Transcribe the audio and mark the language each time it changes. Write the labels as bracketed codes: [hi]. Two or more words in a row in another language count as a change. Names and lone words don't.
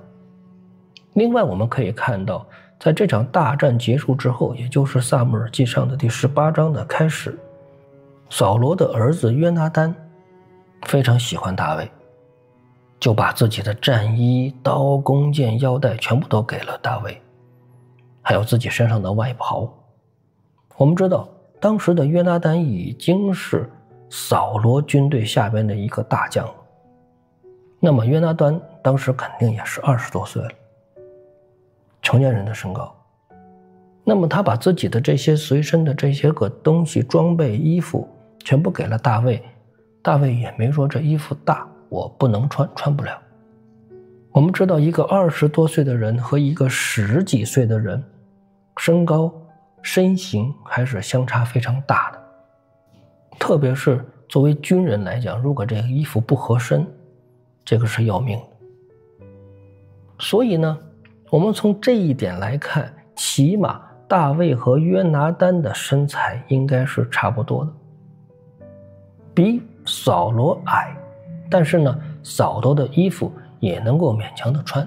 [zh] 另外我們可以看到，在這場大戰結束之後，也就是撒母耳記上的第18章的開始，掃羅的兒子約拿單非常喜歡大衛，就把自己的戰衣、刀、弓箭、腰帶全部都給了大衛，還有自己身上的外袍。我們知道當時的約拿單已經是掃羅軍隊下邊的一個大將了，那麼約拿單當時肯定也是20多歲了，成年人的身高。那麼他把自己的這些隨身的這些個東西、裝備、衣服全部給了大衛，大衛也沒說這衣服大，我不能穿，穿不了。我們知道一個20 多歲的人和一個10幾歲的人，身高身形還是相差非常大的，特別是作為軍人來講，如果這個衣服不合身，這個是要命的。所以呢，我們從這一點來看，起碼大衛和約拿單的身材應該是差不多的，比掃羅矮，但是呢，掃羅的衣服也能夠勉強的穿。